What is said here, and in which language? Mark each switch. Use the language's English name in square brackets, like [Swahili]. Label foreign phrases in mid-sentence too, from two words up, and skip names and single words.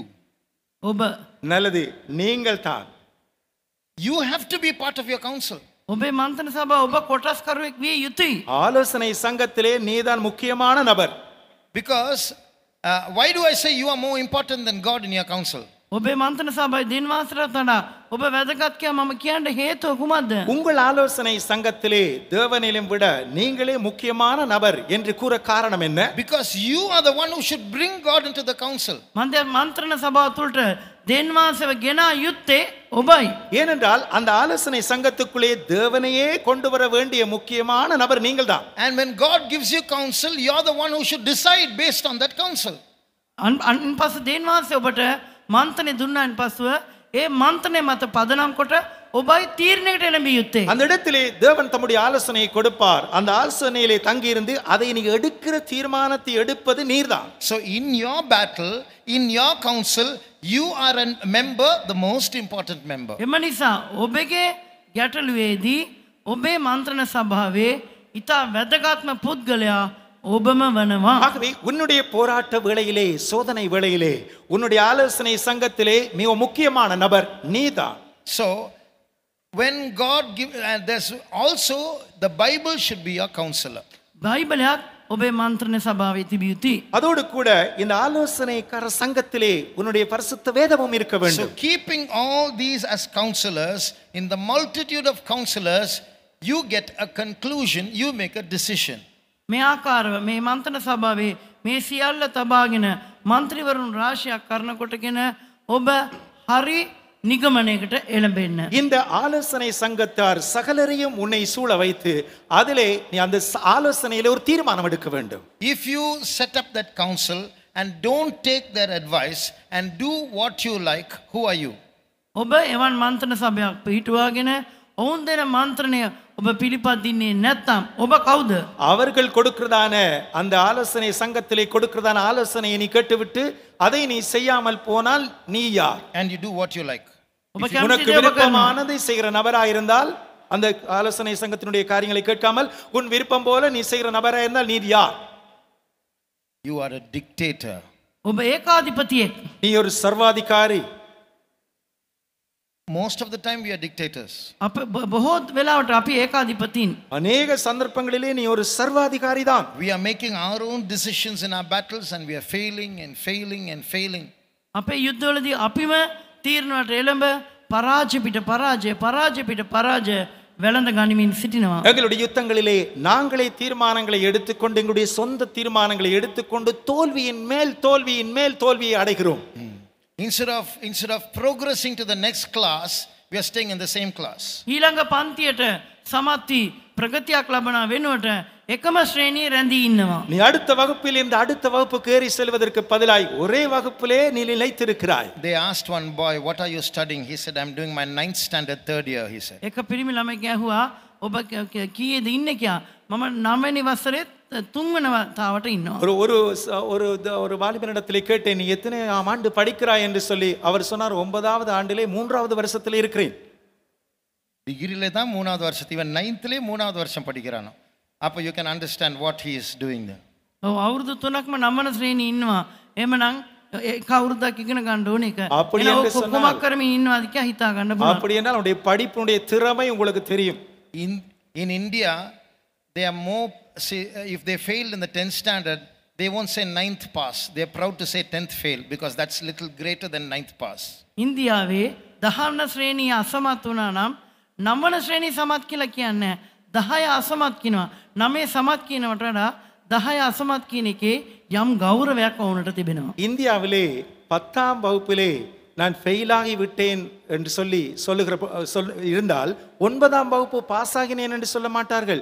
[Sinhala] ඔබ. [Tamil] நல்லது. நீங்கள் தான். [English] You have to be part of your council. [Sinhala] ඔබේ මන්ත්‍රණ සභාව ඔබ කොටස්කරුවෙක් විය යුතුයි. [Tamil] ஆலோசனை சங்கத்திலே நீதான் முக்கியமான நபர். [English] Because why do I say you are more important than God in your council? [Sinhala] ඔබේ මන්ත්‍රණ සභාවේ දෙවියන් වහන්සේට වඩා ඔබ වැදගත් කියලා මම කියන්න හේතුව කුමක්ද? [Tamil] உங்கள் ஆலோசனை சங்கத்திலே தேவனிலும் விட நீங்களே முக்கியமான நபர் என்று கூற காரணம் என்ன? [English] Because you are the one who should bring God into the council. [Sinhala] මන්ත්‍රණ සභාව තුළට දෙවියන් වහන්සේව ගෙනා යුත්තේ ඔබයි. [Tamil] ஏனென்றால் அந்த ஆலோசனை சங்கத்துக்குள்ளே தேவனையே கொண்டு வர வேண்டிய முக்கியமான நபர் நீங்கள்தான். [English] And when God gives you counsel, you are the one who should decide based on that counsel. [Sinhala] අන්පස්සේ දෙවියන් වහන්සේ ඔබට මන්ත්‍රණය දුන්නාන් පසුව ඒ මන්ත්‍රණය මත පදනම් කොට ඔබයි තීරණයකට එළඹිය යුත්තේ. [Tamil] அந்த இடத்திலே தேவன் தம்முடைய ஆலோசனையை கொடுப்பார். அந்த ஆலோசனையிலே தங்கியிருந்து அதை நீ எடுக்கிற தீர்மானத்தை எடுப்பது நீர்தான். [English] So in your battle, in your council, you are a member, the most important member. [Sinhala] එම නිසා ඔබගේ ගැටලුවේදී ඔබේ මන්ත්‍රණ සභාවේ ඉතා වැදගත්ම පුද්ගලයා ඔබම වනවා. [Tamil] ஆகவே உன்னுடைய போராட்ட வேளையிலே, சோதனை வேளையிலே, உன்னுடைய ஆலோசனை சங்கத்திலே மிக முக்கியமான நபர் நீதான். [English] So when God give, and there's also the Bible should be your counselor. [Sinhala] බයිබලයක් ඔබේ මන්ත්‍රණ සභාවේ තිබිය යුතුයි. [Tamil] அதோடு கூட இந்த ஆலோசனைக்கார சங்கத்திலே உன்னுடைய பரிசுத்த வேதமும் இருக்க So வேண்டும். [English] keeping all these as counselors, in the multitude of counselors, you get a conclusion, you make a decision. [Sinhala] මේ ආකාරව මේ මන්ත්‍රණ සභාවේ මේ සියල්ල තබාගෙන මන්ත්‍රීවරුන් රාශියක් කරනකොටගෙන ඔබ හරි නිගමනයකට එළඹෙන්න. [Tamil] இந்த ஆலோசனை சங்கத்தார் சகலரையும் உன்னை சூழ வைத்து அதிலே நீ அந்த ஆலோசனையிலே ஒரு தீர்மானம் எடுக்க வேண்டும். [English] If you set up that council and don't take their advice and do what you like, who are you? [Sinhala] ඔබ එවන් මන්ත්‍රණ සභාවක් පිහිටුවාගෙන ඔවුන් දෙන මන්ත්‍රණය ඔබ පිළිපදින්නේ නැත්නම් ඔබ කවුද? [Tamil] அவர்கள் கொடுக்கிறதான அந்த ஆலோசனை சங்கத்திலே கொடுக்கிறதான ஆலோசனையை நீ கேட்டுவிட்டு அதை நீ செய்யாமல் போனால் நீ யார்? [English] And you do what you like. [Sinhala] ඔබ [Tamil] உனக்கு [Sinhala] කැමති දේ ඔබ කරනවා. [Tamil] விருப்பமானதை செய்கிற நபராயிருந்தால் அந்த ஆலோசனை சங்கத்தினுடைய காரியங்களை கேட்காமல் உன் விருப்பம் போல நீ செய்கிற நபராயிருந்தால் நீ யார்? [English] You are a dictator. [Sinhala] ඔබ ඒකාධිපතියෙක්. [Tamil] நீ ஒரு சர்வாதிகாரி. [English] Most of the time we are dictators. [Sinhala] අප බොහෝ වෙලාවට අපි ඒකාධිපතීන්. [Tamil] அநேக சந்தர்ப்பங்களிலே நீ ஒரு சர்வாதிகாரி தான். [English] We are making our own decisions in our battles and we are failing and failing and failing. [Sinhala] අපේ යුද්ධවලදී අපිම තීරණවලට එළඹ පරාජය පිට පරාජය වෙළඳ ගනිමින් සිටිනවා. [Tamil] எங்களுடைய யுத்தங்களிலே நாங்களே தீர்மானங்களை எடுத்துக்கொண்டு எங்களுடைய சொந்த தீர்மானங்களை எடுத்துக்கொண்டு தோல்வியின் மேல் தோல்வியை அடைகிறோம். [English] Instead of progressing to the next class, we are staying in the same class. [Sinhala] ඊළඟ පන්තියට සමත්ති ප්‍රගතියක් ලබන වෙනුවට එකම ශ්‍රේණියේ රැඳී ඉන්නවා. [Tamil] நீ அடுத்த வகுப்பில் இந்த அடுத்த வகுப்புக்கு ஏறி செல்வதற்கு பதிலாய் ஒரே வகுப்பிலே நீ நிலைத்திருக்கிறாய். [English] They asked one boy, what are you studying? He said, I'm doing my 9th standard, 3rd year, he said. [Sinhala] එක පිරිමි ළමෙක් ඇහුවා ඔබ කීයේද ඉන්නේ කියලා. මම 9 වෙනි වසරේ 3 වෙනි වතාවට ඉන්නවා. [Tamil] ஒரு வாலிபனிடத்திலே கேட்டேன், நீ எத்தனை ஆண்டு படிக்கிறாய் என்று சொல்லி. அவர் சொன்னார், 9வது ஆண்டிலே 3வது வருஷத்திலே இருக்கிறேன். டிகிரியிலே தான் 3வது வருஷம், இவன் 9thலே 3வது வருஷம் படிக்கிறானோ. [English] அப்போ you can understand what he is doing there. [Sinhala] ඔව් අවුරුදු 3ක්ම 9 ශ්‍රේණියේ ඉන්නවා. එහෙමනම් එක අවුරුද්දක් ඉගෙන ගන්න ඕනේ එක. [Tamil] அப்படி என்று சொன்னால் [Sinhala] කොහොමද කරමින් ඉන්නවාද කියලා හිතා ගන්න පුළුවන්. [Tamil] அப்படி என்றால் உன்னுடைய படிப்பினுடைய திறமை உங்களுக்கு தெரியும். [English] In India, they are more, see, if they failed in the 10th standard, they won't say 9th pass. They are proud to say 10th fail because that's little greater than 9th pass. [Sinhala] ඉන්දියාවේ 10 ශ්‍රේණිය අසමත් වුණා නම් 9 ශ්‍රේණිය සමත් කියලා කියන්නේ 10 අසමත් කියනවා. 9 සමත් කියනවට වඩා 10 අසමත් කියන එකේ යම් ගෞරවයක් වුණට තිබෙනවා. [Tamil] இந்தியாவிலே 10ஆம் வகுப்பிலே நான் ஃபெயிலாகி விட்டேன் என்று இருந்தால் 9ஆம் வகுப்பு பாஸ் ஆகினேன் என்று சொல்ல மாட்டார்கள்.